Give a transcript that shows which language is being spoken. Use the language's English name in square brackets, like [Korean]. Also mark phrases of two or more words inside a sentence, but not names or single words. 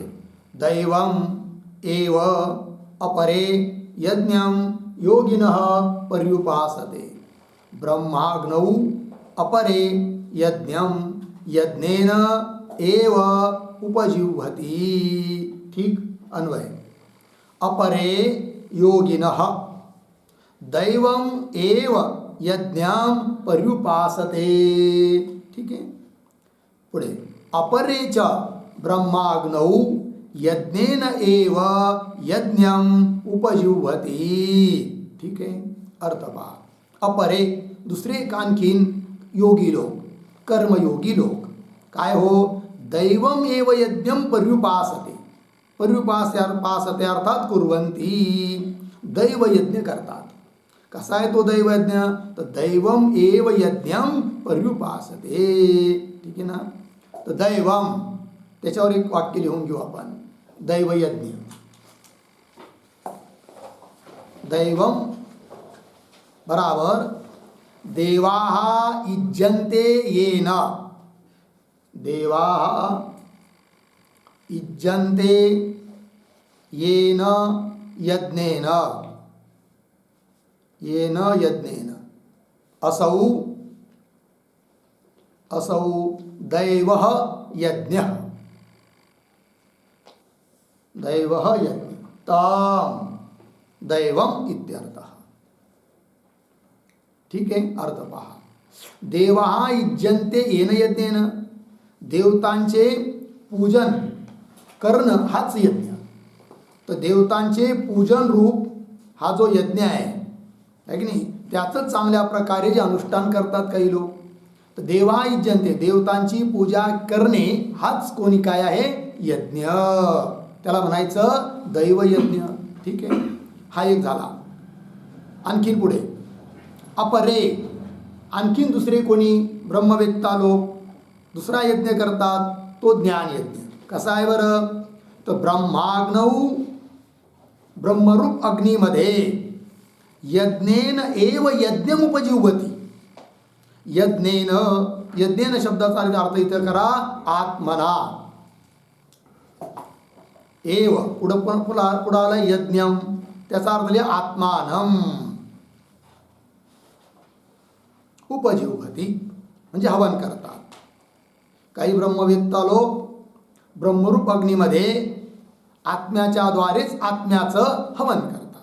[Sanskrit] दैवम एव अपरे यज्ञं योगिनः पर्युपासते ब्रह्माग्नौ अपरे यज्ञं यज्ञेन एव उपजिह्वति. [Marathi] ठीक अन्वय. [Sanskrit] अपरे योगिनः दैवम एव यज्ञं पर्युपासते. [Marathi] ठीक आहे. [Sanskrit] पुढे अपरे च ब्रह्माग्नौ यज्ञेन एव यज्ञं उपजिह्वति. [Marathi] ठीक आहे. अर्थ पहा. अपरे दुसरे आणखीन योगी लोक, कर्मयोगी लोक काय हो, [Sanskrit] दैवम एव यज्ञं पर्युपासते, पर्युपासते अर्थात कुर्वन्ति, [Marathi] दैवयज्ञ करतात. कसा आहे तो दैवयज्ञ, तर [Sanskrit] दैवम एव यज्ञं पर्युपासते. [Marathi] ठीक आहे ना. तर दैवम, त्याच्यावर एक वाक्य लिहून घेऊ आपण. [Sanskrit] दैवयज्ञ, दैवम बराबर देवाः इज्जन्ते येन, देवाः इज्जन्ते येन यज्ञेन, येन यज्ञेन असौ दैवः यज्ञः, दैवः यज्ञ ताम दैवम इत्यर्थः. [Marathi] ठीक आहे. अर्थ पहा. [Sanskrit] देवाः इज्जन्ते येन यज्ञेन, [Marathi] देवतांचे पूजन करणं हाच यज्ञ. तर देवतांचे पूजन रूप हा जो यज्ञ आहे की नाही, त्याचं चांगल्या प्रकारे जे अनुष्ठान करतात काही लोक. तर [Sanskrit] देवा इज्जन्ते, [Marathi] देवतांची पूजा करणे हाच कोणी काय आहे, यज्ञ. त्याला म्हणायचं दैवयज्ञ. ठीक आहे. हा एक झाला. आणखीन पुढे अपरे, आणखीन दुसरे कोणी ब्रह्मवेत्ता लोक दुसरा यज्ञ करतात, तो ज्ञानयज्ञ. कसा आहे बरं, तर ब्रह्माग्नौ, ब्रह्मरूप अग्नीमध्ये [Sanskrit] यज्ञेन एव यज्ञम उपजिह्वति. [Marathi] यज्ञेन, यज्ञेन शब्दाचा अर्थ इथं करा आत्मना. एव पुढं आला यज्ञम, त्याचा अर्थ लिहा आत्मानम. उपजिह्वति म्हणजे हवन करतात. काही ब्रह्मवेत्ता लोक ब्रह्मरूप अग्नीमध्ये आत्म्याच्या द्वारेच आत्म्याचं हवन करतात.